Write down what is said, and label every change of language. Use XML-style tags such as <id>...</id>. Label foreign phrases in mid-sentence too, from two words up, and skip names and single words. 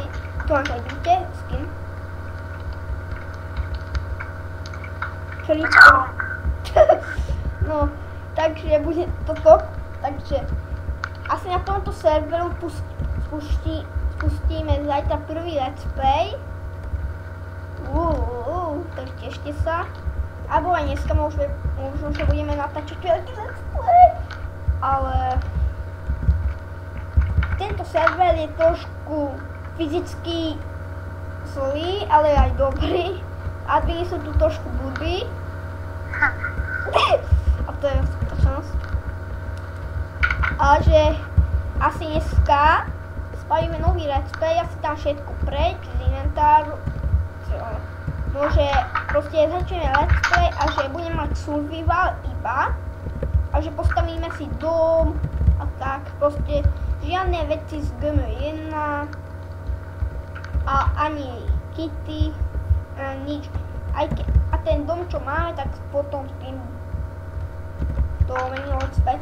<sk>Tu vám aj vidíte, skin. No, takže bude toto, takže asi na tomto serveru spustíme zajtra prvý</sk> <en>let's play.</en> <sk>Tak tešte sa. Alebo aj dneska možno, že budeme natáčať veľký</sk> <en>let's play.</en> <sk>Ale tento server je trošku fyzicky zlý, ale aj dobrý. Admini sú tu trošku blbí. A to je skutočnosť. Ale že asi dneska spravíme nový</sk> <en>let's play,</en> <sk>asi tam všetko preč z inventáru. Môže proste začneme</sk> <en>let's play</en> <sk>a že budeme mať survival iba. A že postavíme si dom a tak. Proste žiadne veci z GM1 a ani kity. Nič. A ten dom, čo máme, tak potom s tým to menilo späť.</sk>